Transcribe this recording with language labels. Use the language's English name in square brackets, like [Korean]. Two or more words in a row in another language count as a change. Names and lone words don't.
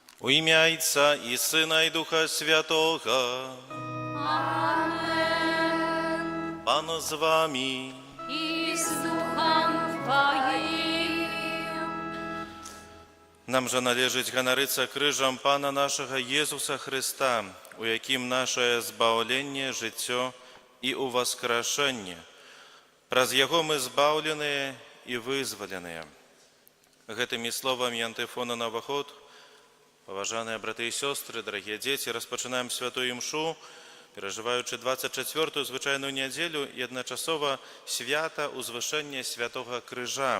[Ukrainian] ім'я Отця і Сина, і Духа Святого. Amen. [Belarusian] Пан з вами. [Polish] I z duchem Twoim. [Belarusian] Нам же належить ганарыцца крыжам Пана нашага Езуса Христа, у якім наше збаўленне, жыццё і уваскрашэнне. Праз яго мы збаўленыя і вызваленыя. Гэтымі словамі антыфона на ўваход, паважаныя браты і сёстры, дарагія дзеці, распачынаем святую імшу, перажываючы 24-ю звычайную нядзелю і адначасова свята узвышэння святога крыжа.